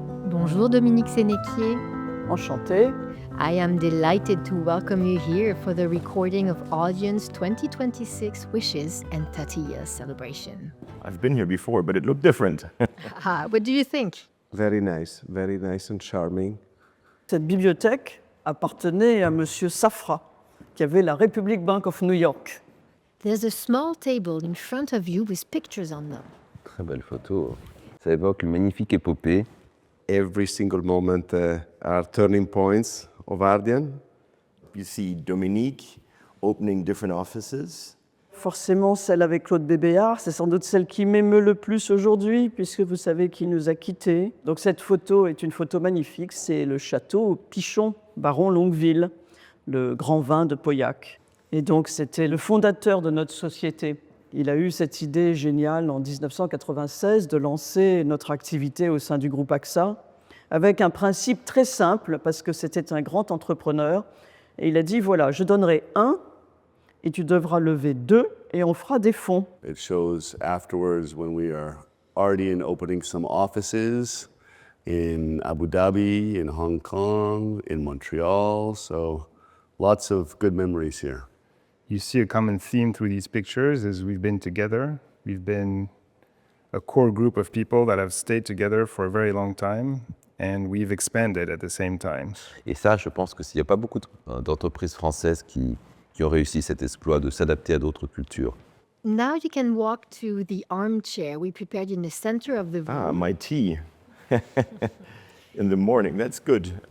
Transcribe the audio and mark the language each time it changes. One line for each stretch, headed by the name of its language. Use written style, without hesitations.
French: Bonjour Dominique Sénéquier. Enchanté.
English: I am delighted to welcome you here for the recording of Ardian's 2026 Wishes and 30 Years celebration. I've been here before, but it looked different. What do you think? Very nice and charming.
French: Cette bibliothèque appartenait à Monsieur Safra, qui avait la Republic Bank of New York.
English: There's a small table in front of you with pictures on them.
French: Très belle photo. Ça évoque une magnifique épopée.
English: Every single moment are turning points of Ardian. You see Dominique opening different offices.
French: Forcément, celle avec Claude Bébéard, c'est sans doute celle qui m'émeut le plus aujourd'hui, puisque vous savez qu'il nous a quittés. Donc cette photo est une photo magnifique, c'est le château Pichon, baron Longueville, le grand vin de Pauillac. Et donc c'était le fondateur de notre société. Il a eu cette idée géniale en 1996 de lancer notre activité au sein du groupe AXA, avec un principe très simple, parce que c'était un grand entrepreneur. Et il a dit, voilà, je donnerai 1, et tu devras lever 2, et on fera des fonds.
English: It shows afterwards when we are Ardian opening some offices in Abu Dhabi, in Hong Kong, in Montreal. So lots of good memories here. You see a common theme through these pictures is we've been together. We've been a core group of people that have stayed together for a very long time, and we've expanded at the same time.
French: Et ça, je pense que s'il n'y a pas beaucoup d'entreprises françaises qui ont réussi cet exploit de s'adapter à d'autres cultures.
English: Now you can walk to the armchair we prepared in the center of the room. My tea. In the morning, that's good.